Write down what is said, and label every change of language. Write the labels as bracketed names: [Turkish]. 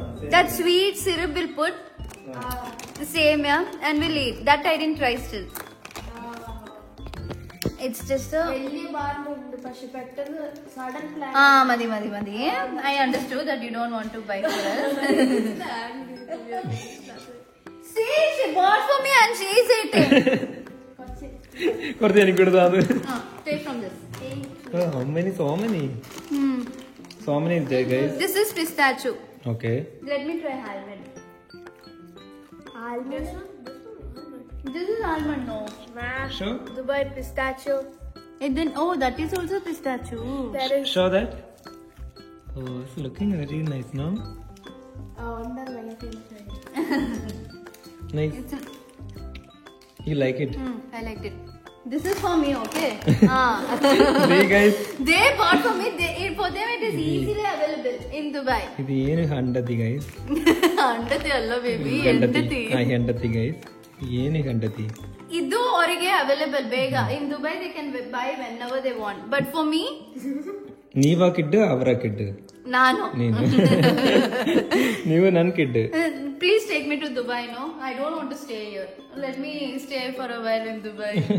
[English] That sweet syrup will put the samia and we'll eat. That I didn't try still. It's just a. [Malayalam] വലിയ ഭാരമുണ്ട് പക്ഷെ പെട്ടെന്ന് sudden plan മതി. [English] I understood that you don't want to buy for us. See, she bought for me and she is eating. [Malayalam] കുറച്ച് എനിക്ക് കൊടുത്താ അത്. [English] Take from this. How many? So many is there, guys. This is pistachio. Okay. Let me try almond. almond. This is almond, no. Sure. Dubai pistachio. And then, that is also pistachio. There is Show that. Oh, it's looking very nice, no? under my favorite. Nice. You like it? I liked it. This is for me, okay? See, guys. They bought for me. For them, it is easily available in Dubai. [Kannada] ಇದು ಏನು ಹಂಡತಿ guys? ಹಂಡತಿ ಅಲ್ಲ baby, ಹೆಂಡತಿ. ಹೆಂಡತಿ guys. ಏನು ಹಂಡತಿ? ಇದು ಅವರಿಗೆ available ಬೇಗ. [English] In Dubai, they can buy whenever they want. But for me, [Kannada] ನೀವಾ ಕಿಡ್ ಅವರ ಕಿಡ್? ನಾನು. ನೀನು. ನೀವು ನನ್ನ kid. [English] Please take me to Dubai, no? I don't want to stay here. Let me stay for a while in Dubai.